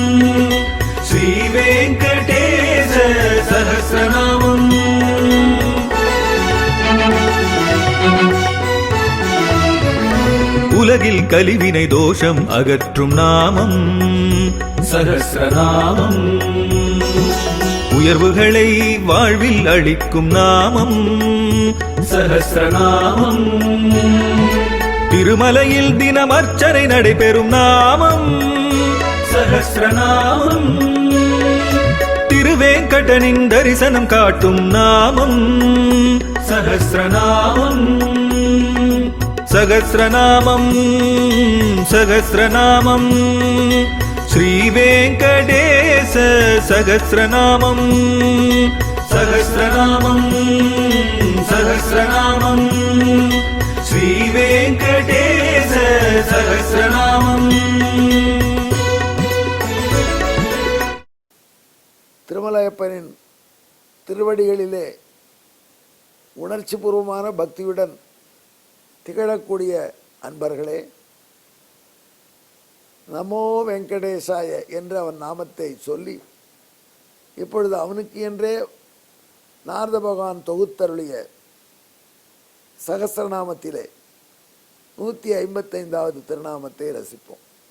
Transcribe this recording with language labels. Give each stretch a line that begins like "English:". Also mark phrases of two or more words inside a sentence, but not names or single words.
Sanskrit: श्रीवेङ्कटेश सहस्रनामम्
Tamil: உலகில் கலிவினை தோஷம் அகற்றும் நாமம் சகஸ்ரநாமம். உயர்வுகளை வாழ்வில் அளிக்கும் நாமம் சகஸ்ரநாமம். திருமலையில் தினம் அர்ச்சனை நடைபெறும் நாமம் சகஸ்ரநாமம். திருவேங்கடனின் தரிசனம் காட்டும் நாமம் சகஸ்ரநாமம்.
Sanskrit: सहस्रनामं सहस्रनामं श्रीवेङ्कटेश सहस्रनामं सहस्रनामं सहस्रनामं श्रीवेङ्कटेश सहस्रनामं.
Tamil: திருமலையப்பனின் திருவடிகளிலே உணர்ச்சிபூர்வமான பக்தியுடன் திகழக்கூடிய அன்பர்களே,
Sanskrit: नमो वेङ्कटेशाय
Tamil: என்று அவன் நாமத்தை சொல்லி இப்பொழுது அவனுக்கு என்றே நாரத பகவான் தொகுத்தருளிய சகஸ்ரநாமத்திலே 155வது திருநாமத்தை ரசிப்போம்.